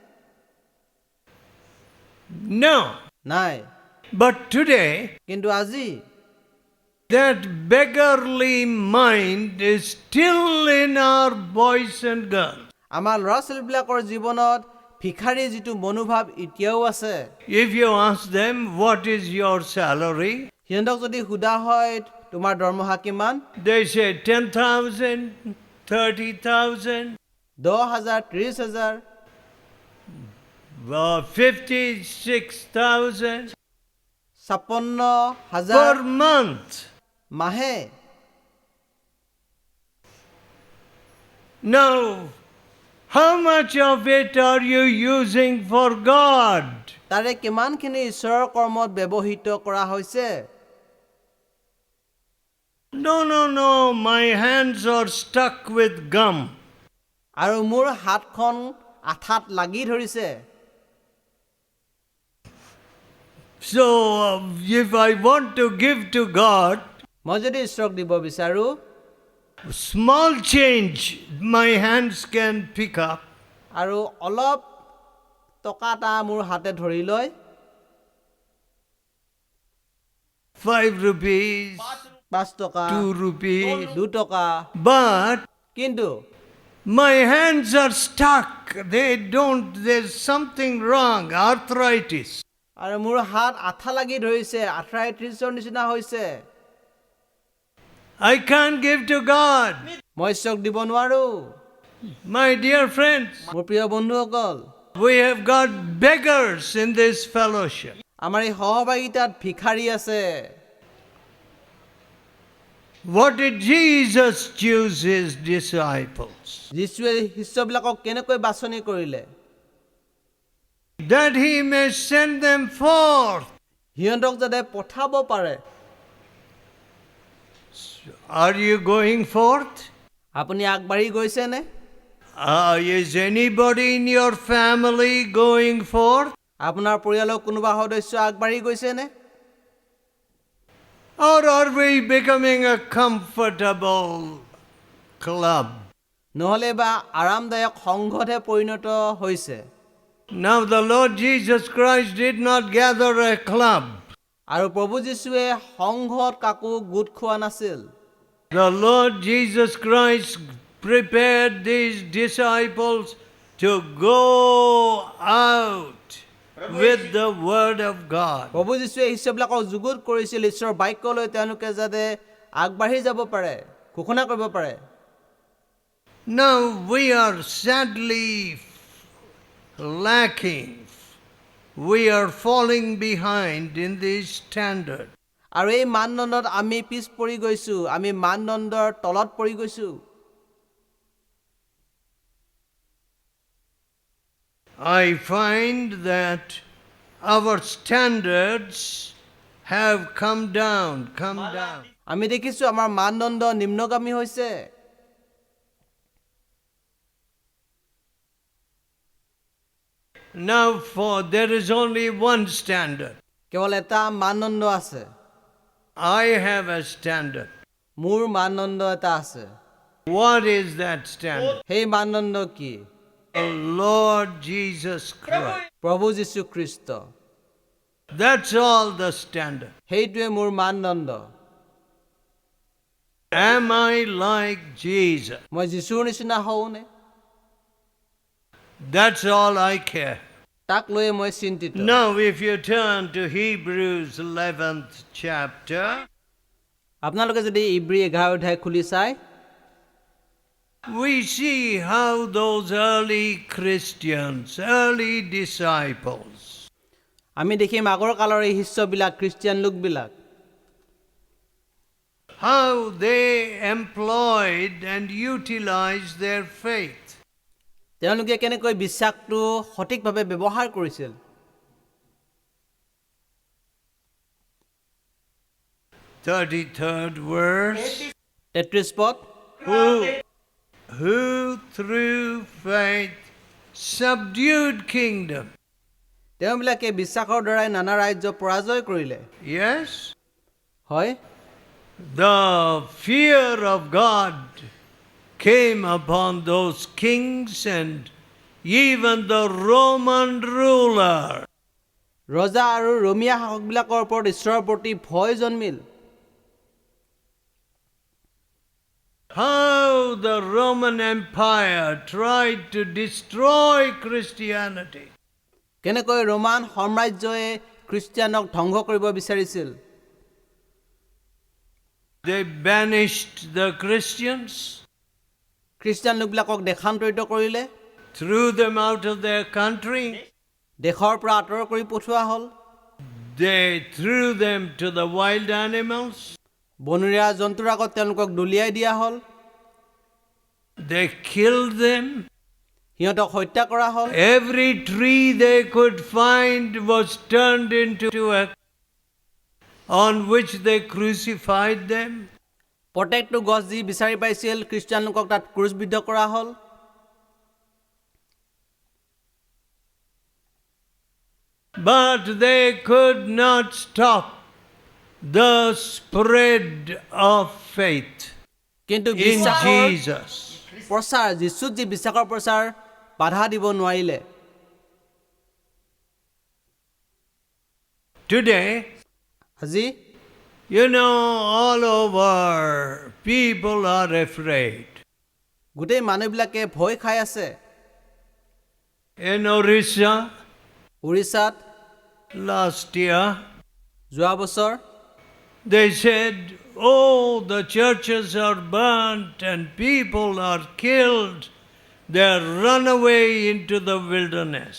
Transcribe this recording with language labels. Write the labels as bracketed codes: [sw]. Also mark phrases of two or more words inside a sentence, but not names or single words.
[en] No. [as] নাই [en] But today, [as] কিন্তু আজি [en] that beggarly mind is still in our boys and girls. [as] আমাৰ ল'ৰা ছোৱালীবিলাকৰ জীৱনত ভিখাৰী যিটো মনোভাৱ এতিয়াও আছে [en] If you ask them, what is your salary? [as] সিহঁতক যদি সোধা হয় তোমাৰ দৰমহা কিমান [en] They say 10,000, 30,000, 10,000 30,000 56,000 56,000 per month. [as] মাহে [en] Now, how much of it are you using for God? [as] তাৰে কিমানখিনি ঈশ্বৰৰ কৰ্মত ব্যৱহৃত কৰা হৈছে [en] No, my hands are stuck with gum. [as] আৰু মোৰ হাতখন আঠাত লাগি ধৰিছে [en] So, if I want to give to God, [as] মই যদি ঈশ্বৰক দিব বিচাৰো [en] small change my hands can pick up. [as] আৰু অলপ টকা এটা মোৰ হাতে ধৰি লয় [en] 5 rupees, [as] 5 টকা [en] 2 rupees. [as] 2 টকা [en] But [as] কিন্তু [en] my hands are stuck. There's something wrong, arthritis. [as] আৰু মোৰ হাত আঠা লাগি ধৰিছে আৰ্থ্ৰাইটিছৰ নিচিনা হৈছে [en] I can't give to God. [as] মই ঈশ্বৰক দিব নোৱাৰো [en] My dear friends, [as] মোৰ প্ৰিয় বন্ধুসকল [en] we have got beggars in this fellowship. [as] আমাৰ এই সহভাগিতাত ভিখাৰী আছে [en] What did Jesus choose his disciples? [as] যীশুৱে শিষ্যবিলাকক কেনেকৈ বাছনি কৰিলে [en] That he may send them forth. [as] সিহঁতক যাতে পঠাব পাৰে [en] Are you going forth? [as] আপুনি আগবাঢ়ি গৈছেনে [en] Is anybody in your family going forth? [as] আপোনাৰ পৰিয়ালৰ কোনোবা সদস্য আগবাঢ়ি গৈছেনে [en] Or are we becoming a comfortable club? [as] নহলে বা আৰামদায়ক সংঘতহে পৰিণত হৈছে [en] Now the Lord Jesus Christ did not gather a club. [as] আৰু প্ৰভু যীশুৱে সংঘত কাকো গোট খোৱা নাছিল [en] The Lord Jesus Christ prepared these disciples to go out with the word of God. [as] প্ৰভু যীশুৱে শিষ্যবিলাকক যুগুত কৰিছিল ঈশ্বৰৰ বাক্যলৈ তেওঁলোকে যাতে আগবাঢ়ি যাব পাৰে ঘোষণা কৰিব পাৰে [en] Now we are sadly lacking. We are falling behind in this standard. [as] আৰু এই মানদণ্ডত আমি পিছ পৰি গৈছো আমি মানদণ্ডৰ তলত পৰি গৈছো [en] I find that our standards have come down. [as] আমি দেখিছোঁ আমাৰ মানদণ্ড নিম্নগামী হৈছে। [en] Now there is only one standard. [as] কেৱল এটা মানদণ্ড আছে। [en] I have a standard. [as] মোৰ মানদণ্ড এটা আছে। [en] What is that standard? [as] সেই মানদণ্ড কি? [en] The Lord Jesus Christ. [as] প্ৰভু যীশু খ্ৰীষ্ট। [en] That's all the standard. [as] সেইটোৱে মোৰ মানদণ্ড। [en] Am I like Jesus? [as] মই যীশুৰ নিচিনা হওঁনে? [en] That's all I care. [as] তাক লৈ মই চিন্তিত। [en] Now if you turn to Hebrews 11th chapter, [as] আপোনালোকে যদি ইব্ৰী 11 অধ্যায় খুলি চায়, [en] we see how those early Christians, early disciples, [as] আমি দেখিম আগৰ কালৰ এই শিষ্যবিলাক, খ্ৰীষ্টিয়ান লোকবিলাক, [en] how they employed and utilized their faith. [as] তেওঁলোকে কেনেকৈ বিশ্বাসটো সঠিকভাৱে ব্যৱহাৰ কৰিছিল। [en] 33rd verse. [as] 33 পদ। [en] Who through faith subdued kingdom. [as] তেওঁবিলাকে বিশ্বাসৰ দ্বাৰাই নানা ৰাজ্য পৰাজয় কৰিলে। [en] Yes? [as] হয়। [en] The fear of God came upon those kings and even the Roman ruler. [as] ৰজা আৰু ৰোমীয়া শাসকবিলাকৰ ওপৰত ঈশ্বৰৰ প্ৰতি ভয় জন্মিল। [en] How the Roman Empire tried to destroy Christianity. [as] কেনেকৈ ৰোমান সাম্ৰাজ্যই খ্ৰীষ্টিয়ানক ধ্বংস কৰিব বিচাৰিছিল। [en] They banished the Christians. [as] খ্ৰীষ্টিয়ান লোকবিলাকক দেশান্তৰিত কৰিলে। [en] Threw them out of their country. [as] দেশৰ পৰা আঁতৰ কৰি পঠোৱা হ'ল। [en] They threw them to the wild animals. [as] বনৰীয়া জন্তুৰ আগত তেওঁলোকক দলিয়াই দিয়া হ'ল। [en] They killed them. [as] সিহঁতক হত্যা কৰা হ'ল। [en] Every tree they could find was turned into on which they crucified them. [as] প্ৰত্যেকটো গছ যি বিচাৰি পাইছিল খ্ৰীষ্টিয়ান লোকক তাত ক্ৰুচবিদ্ধ কৰা হ'ল। [en] But they could not stop the spread of faith [as] কিন্তু [en] in [as] বিশ্বাসৰ [en] Jesus. [as] প্ৰচাৰ, যীশুত যি বিশ্বাসৰ প্ৰচাৰ বাধা দিব নোৱাৰিলে। [en] Today, [as] আজি [en] you know, all over people are afraid. [as] গোটেই মানুহবিলাকে ভয় খাই আছে। [en] In Orissa, [as] উৰিষ্যাত [en] last year, [as] যোৱা বছৰ [en] they said, oh, the churches are burnt and people are killed. They are run away into the wilderness.